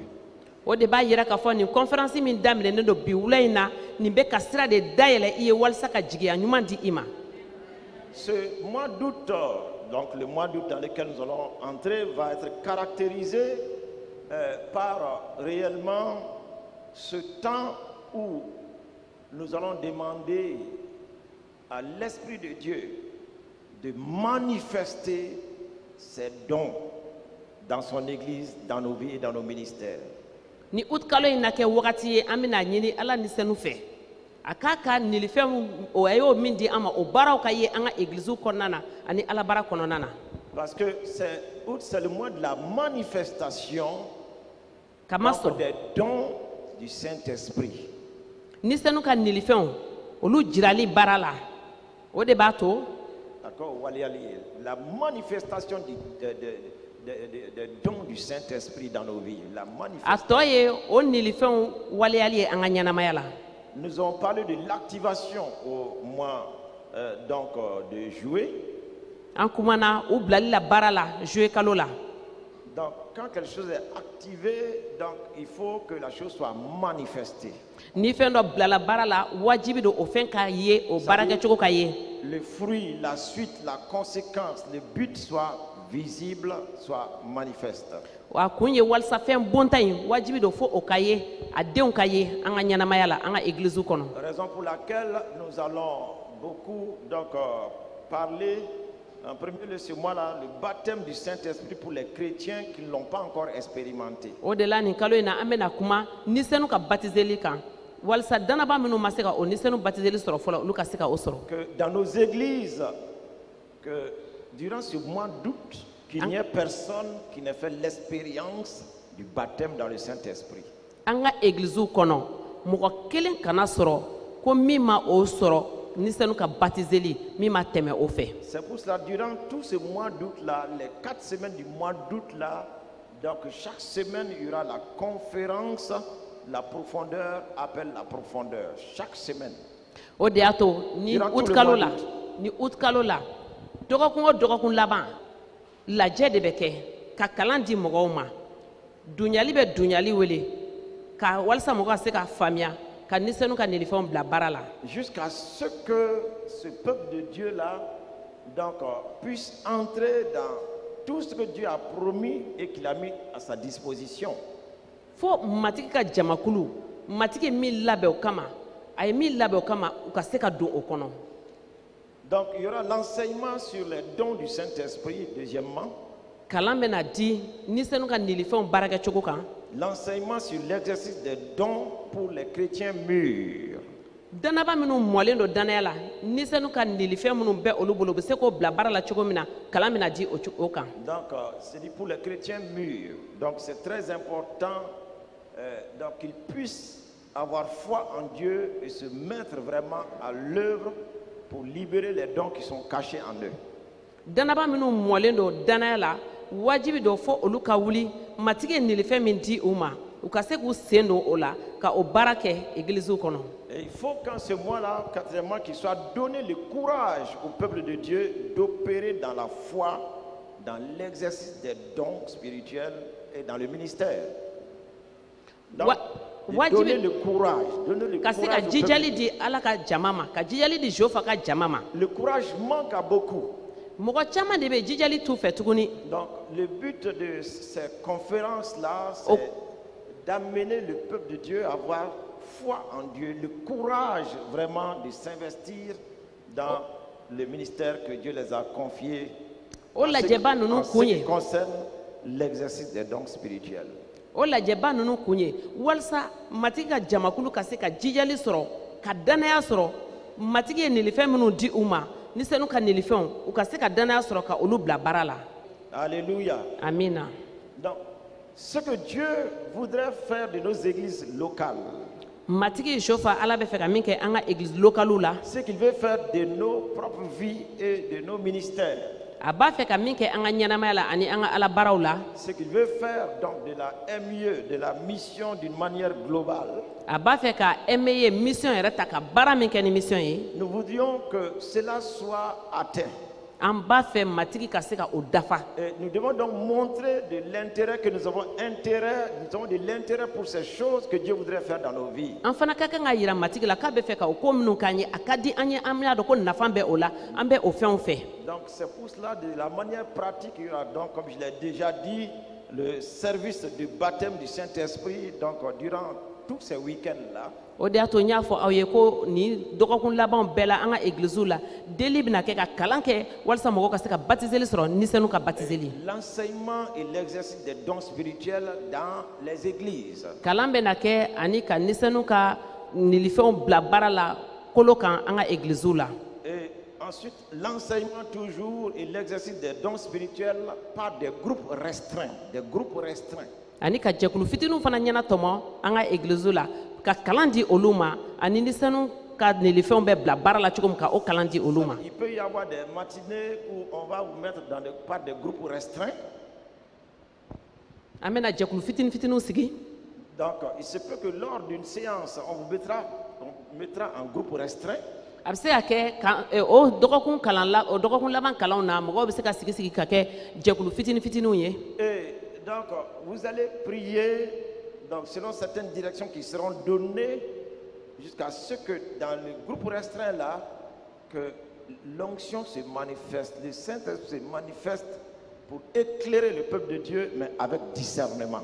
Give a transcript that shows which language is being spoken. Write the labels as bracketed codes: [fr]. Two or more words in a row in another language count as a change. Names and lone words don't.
[bm] o de b'a yira k'a fɔ nin conférence min daminɛnen don bi wula in na nin bɛ ka sira de dayɛlɛ i ye walasa ka jigiya ɲuman di i ma [fr] Ce mois d'août, donc le mois d'août dans lequel nous allons entrer, va être caractérisé par réellement ce temps où nous allons demander à l'Esprit de Dieu de manifester ses dons dans son Église, dans nos vies et dans nos ministères. [bm] ni ut kalo in na kɛ wagati ye an bɛna ɲini ala nisɛnu fɛ a k'a ka nilifɛnw o a y'o min di an ma o baaraw ka ye an ka église kɔnɔna na ani alabara kɔnɔna na [fr] Parce que c'est le mois de la manifestation [bm] kama [fr] donc, [bm] sɔrɔ [fr] des dons du Saint-Esprit. [bm] nisɛnu ka nilifɛnw olu jirali baara la o de b'a to [fr] D'accord, la manifestation des dons du Saint-Esprit dans nos vies. La [bm] a [fr] manifestation. [bm] tɔ ye o nilifɛnw waleyali ye an ka ɲɛnamaya la [fr] Nous avons parlé de l'activation au mois de juillet. [bm] an kumana u bilali la baara la juye kalo la [fr] Donc, quand quelque chose est activé, donc il faut que la chose soit manifestée. [bm] ni fɛn dɔ bilala baara la wajibi don o fɛn ka ye o baarakɛcogo ka ye [fr] Le fruit, la suite, la conséquence, le but soit visible, soit manifeste. [bm] wa kun ye walasa fɛn bonta in wajibi don fo o ka ye a denw ka ye an ka ɲɛnamaya la an ka église kɔnɔ [fr] Raison pour laquelle nous allons beaucoup donc parler en premier lieu ce mois-là, le baptême du Saint-Esprit pour les chrétiens qui ne l'ont pas encore expérimenté. [bm] o de la nin kalo in na an bɛna kuma nisɛnu ka batiseli kan walasa danaba minnu ma se ka o nisɛnu batiseli sɔrɔ fɔlɔ olu ka se ka o sɔrɔ [fr] Que dans nos églises, que durant ce mois d'août, qu'il n'y ait personne qui n'ait fait l'expérience du baptême dans le Saint-Esprit. [bm] an ka église kɔnɔ mɔgɔ kelen kana sɔrɔ ko min ma o sɔrɔ nisɛnu ka batiseli min ma tɛmɛ o fɛ [fr] C'est pour cela, durant tout ce mois d'août-là, les 4 semaines du mois d'août-là, donc chaque semaine, il y aura la conférence, la profondeur appelle la profondeur. Chaque semaine. [bm] o de y'a to ni [fr] Durant tout [bm] ut [fr] le [bm] kalo [fr] mois [bm] la [fr] d'août. [bm] ni ut kalo la dɔgɔkun o dɔgɔkun laban lajɛ de bɛ kɛ ka kalan di mɔgɔw ma duɲali bɛ duɲali wele ka walasa mɔgɔw ka se ka faamuya ka nisɛnu ka nilifɛnw bila baara la [fr] Jusqu'à ce que ce peuple de Dieu-là donc, puisse entrer dans tout ce que Dieu a promis et qu'il a mis à sa disposition. [bm] fo matigi ka jamakulu matigi min labɛn o kama a ye min labɛn o kama u ka se ka don o kɔnɔ [fr] Donc il y aura l'enseignement sur les dons du Saint-Esprit, deuxièmement. [bm] kalan bɛna di nisɛnu ka nilifɛnw baarakɛcogo kan [fr] L'enseignement sur l'exercice des dons pour les chrétiens mûrs. [bm] danaba minnu mɔlen don danaya la nisɛnu ka nilifɛn minnu bɛ olu bolo u bɛ se k'o bila baara la cogo min na kalan bɛna di o kan [fr] Donc c'est dit pour les chrétiens mûrs. Donc c'est très important donc qu'ils puissent avoir foi en Dieu et se mettre vraiment à l'œuvre pour libérer les dons qui sont cachés en eux. [bm] danaba minnu mɔlen don danaya la wajibi don fo olu ka wuli matigi ye nilifɛn min di u ma u ka se k'u sen don o la ka o baara kɛ église kɔnɔ. [fr] Et il faut qu'en ce mois-là, quatrièmement, qu'il soit donné le courage au peuple de Dieu d'opérer dans la foi, dans l'exercice des dons spirituels et dans le ministère. Donc, donner le courage, [bm] ka se ka jijali di Ala ka jama ma, ka jijali di Jehova ka jama ma. [fr] Le courage manque à beaucoup. [bm] Mɔgɔ caman de bɛ jijali t'u fɛ tuguni. [fr] Donc, le but de ces conférences-là, c'est d'amener le peuple de Dieu à avoir foi en Dieu, le courage vraiment de s'investir dans le ministère que Dieu les a confiés en ce qui concerne l'exercice des dons spirituels. [bm] O lajɛba ninnu kun ye walasa matigi ka jamakulu ka se ka jijali sɔrɔ ka danaya sɔrɔ matigi ye nilifɛn minnu di u ma ni senu ka nilifɛnw u ka se ka danaya sɔrɔ ka olu bila baara la. [fr] Alléluia. [bm] Amina. [fr] Donc, ce que Dieu voudrait faire de nos églises locales, [bm] matigi Jehova Ala bɛ fɛ ka min kɛ an ka [fr] église locale [bm] la. [fr] Ce qu'il veut faire de nos propres vies et de nos ministères. [bm] A b'a fɛ ka min kɛ an ka ɲɛnamaya la ani an ka Ala baaraw la. [fr] Ce qu'il veut faire donc de la MIE, de la mission d'une manière globale. [bm] A b'a fɛ ka MIE mission yɛrɛ ta ka baara min kɛ ni mission ye. [fr] Nous voudrions que cela soit atteint. [bm] An b'a fɛ matigi ka se ka o dafa. [fr] Et nous devons donc montrer de l'intérêt que nous avons de l'intérêt pour ces choses que Dieu voudrait faire dans nos vies. [bm] An fana ka kan ka yira matigi la k'a bɛ fɛ ka o ko minnu k'an ye a ka di an ye an bɛna dɔn ko nafa bɛ o la an bɛ o fɛnw fɛ. [fr] Donc c'est pour cela de la manière pratique il y aura donc comme je l'ai déjà dit le service du baptême du Saint-Esprit donc durant tous ces week-ends là. [bm] O de y'a to n y'a fɔ aw ye ko ni dɔgɔkun labanw bɛɛ la an ka église la deli bɛna kɛ ka kalan kɛ walasa mɔgɔw ka se ka baptiseli sɔrɔ nisɛnu ka baptiseli. [fr] L'enseignement et l'exercice des dons spirituels dans les églises. [bm] Kalan bɛna kɛ ani ka nisɛnu ka nilifɛnw bila baara la kolo kan an ka église la. [fr] Et ensuite l'enseignement toujours et l'exercice des dons spirituels par des groupes restreints, [bm] ani ka jɛkulu fitininw fana ɲɛna tɔmɔ an ka église la ka kalan di olu ma ani nisɛnu ka nilifɛnw bɛ bila baara la cogo min ka o kalan di olu ma. [fr] Il peut y avoir des matinées où on va vous mettre par des groupes restreints. [bm] An bɛna jɛkulu fitininw sigi. [fr] Donc il se peut que lors d'une séance on vous mettra en groupe restreint. [bm] A bɛ se ka kɛ o dɔgɔkun laban kalanw na mɔgɔw bɛ se ka sigi ka kɛ jɛkulu fitininw ye. [fr] Et donc vous allez prier donc selon certaines directions qui seront données jusqu'à ce que dans le groupe restreint là que l'onction se manifeste, le Saint-Esprit se manifeste pour éclairer le peuple de Dieu mais avec discernement.